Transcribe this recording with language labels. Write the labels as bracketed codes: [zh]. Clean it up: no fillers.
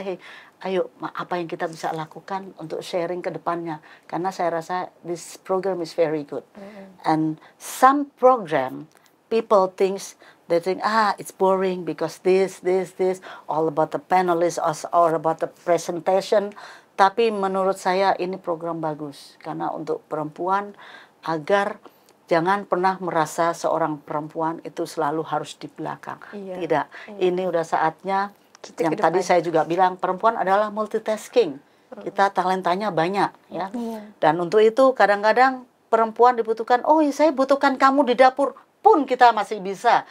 [id] Hey, ayo, apa yang kita bisa lakukan untuk sharing ke depannya, karena saya rasa [en] this program is very good. And some program people think it's boring because this all about the panelists or about the presentation. [id] Tapi menurut saya ini program bagus karena untuk perempuan, agar jangan pernah merasa seorang perempuan itu selalu harus di belakang. Tidak. Ini udah saatnya kita yang tadi saya juga bilang, perempuan adalah multitasking. Kita talentanya banyak, ya. Dan untuk itu kadang-kadang perempuan dibutuhkan, saya butuhkan kamu di dapur pun kita masih bisa.